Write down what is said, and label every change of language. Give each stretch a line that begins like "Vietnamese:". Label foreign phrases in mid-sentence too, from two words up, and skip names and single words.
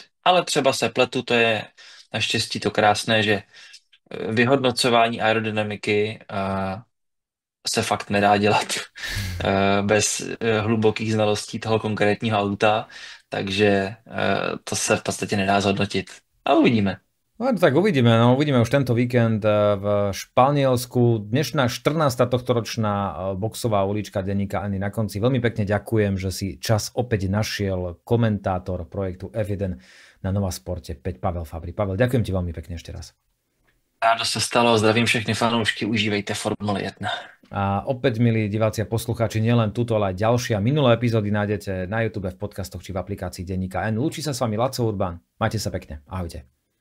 Czech: Ale třeba se pletu, to je naštěstí to krásné, že vyhodnocování aerodynamiky se fakt nedá dělat bez hlubokých znalostí toho konkrétního auta, takže to se v podstatě nedá zhodnotit. A uvidíme.
Slovak: No tak uvidíme už tento víkend v Španielsku. Dnešná 14. tohtoročná boxová ulička denníka N na konci. Veľmi pekne ďakujem, že si čas opäť našiel komentátor projektu F1 na Nova Sporte, Pavel Fabry. Pavel, ďakujem ti veľmi pekne ešte raz.
Czech: Rádo se stalo, zdravím všechny fanoušky, užívejte Formule 1.
Slovak: A opäť, milí diváci a poslucháči, nielen túto, ale aj ďalšie a minulé epizódy nájdete na YouTube, v podcastoch či v aplikácii denníka N. Lúči sa s vami Laco Urban. Majte sa pekne. Ahojte.